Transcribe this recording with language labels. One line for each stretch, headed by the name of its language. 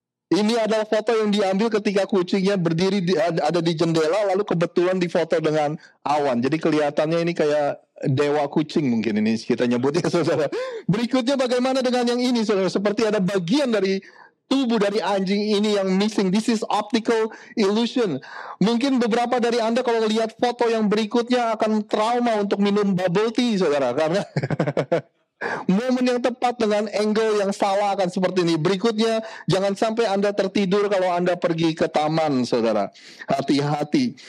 Indonesian: Ini adalah foto yang diambil ketika kucingnya berdiri ada di jendela, lalu kebetulan difoto dengan awan. Jadi kelihatannya ini kayak dewa kucing mungkin ini kita nyebutnya, Saudara. Berikutnya bagaimana dengan yang ini, Saudara? Seperti ada bagian dari tubuh dari anjing ini yang missing.
English: This is optical illusion.
Indonesian: Mungkin beberapa dari Anda kalau lihat foto yang berikutnya akan trauma untuk minum bubble tea, Saudara, karena momen yang tepat dengan angle yang salah akan seperti ini. Berikutnya, jangan sampai Anda tertidur kalau Anda pergi ke taman, Saudara. Hati-hati.